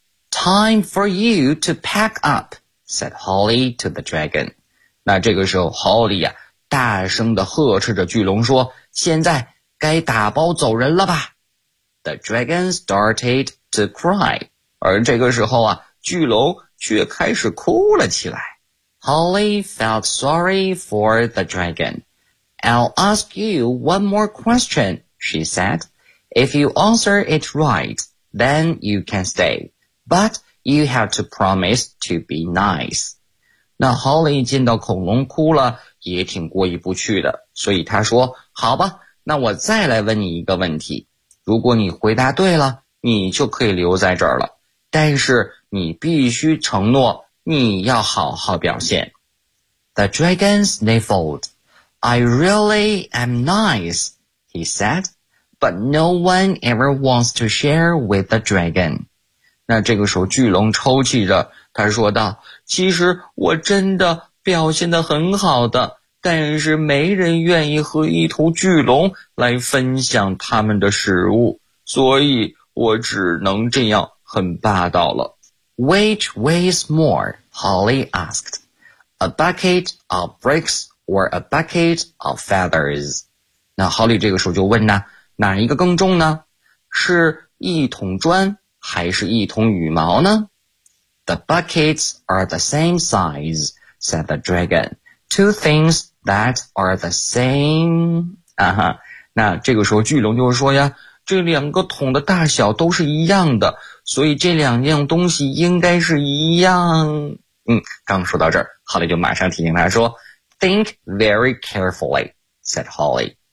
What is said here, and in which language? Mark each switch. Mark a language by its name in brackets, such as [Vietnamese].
[English] Time for you to pack up, said Holly to the dragon. [Chinese] 那这个时候 ,Holly 啊，大声地呵斥着巨龙说，现在该打包走人了吧。 [English] The dragon started to cry. [Chinese] 而这个时候啊，巨龙却开始哭了起来。 [English] Holly felt sorry for the dragon. I'll ask you one more question, she said. If you answer it right, then you can stay. But you have to promise to be nice. [Chinese] 那 Holly 见到恐龙哭了也挺过意不去的，所以他说，好吧，那我再来问你一个问题，如果你回答对了，你就可以留在这儿了，但是你必须承诺你要好好表现。 [English] The dragon sniffled. I really am nice, he said, but no one ever wants to share with the dragon. [Chinese] 那这个时候巨龙抽泣着，他说道，其实我真的表现得很好的，但是没人愿意和一头巨龙来分享他们的食物，所以我只能这样很霸道了。 [English] Which weighs more? Holly asked. A bucket of bricks or a bucket of feathers? [Chinese] 那 Holly 这个时候就问呢，哪一个更重呢？是一桶砖还是一桶羽毛呢？ [English] The buckets are the same size, said the dragon. Two things that are the same. [Chinese] 啊哈，那这个时候巨龙就说呀，这两个桶的大小都是一样的，所以这两样东西应该是一样。嗯，刚说到这儿，哈利就马上提醒他说 [English] Think very carefully, said Holly.